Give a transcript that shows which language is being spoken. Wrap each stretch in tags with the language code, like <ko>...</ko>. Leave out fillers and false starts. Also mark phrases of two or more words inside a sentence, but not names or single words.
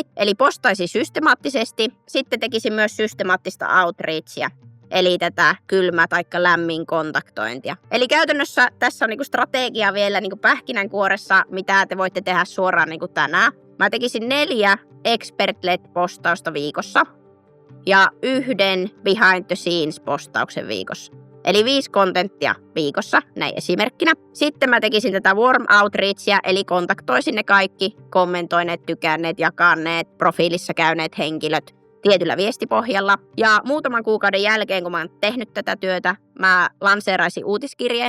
<fi>Eli postaisin systemaattisesti, sitten tekisin myös systemaattista outreachia, eli tätä kylmä tai lämmin kontaktointia. Eli käytännössä tässä on strategia vielä pähkinänkuoressa, mitä te voitte tehdä suoraan tänään. Mä tekisin 4 expert-led-postausta viikossa ja 1</fi> <en>behind the scenes-</en> <fi>postauksen viikossa. Eli 5 kontenttia viikossa, näin esimerkkinä. Sitten mä tekisin tätä</fi> <en>warm outreachia,</en> <fi>eli kontaktoisin ne kaikki kommentoineet, tykänneet, jakaneet, profiilissa käyneet henkilöt tietyllä viestipohjalla. Ja muutaman kuukauden jälkeen, kun mä oon tehnyt tätä työtä, mä lanseeraisin uutiskirjeen.</fi>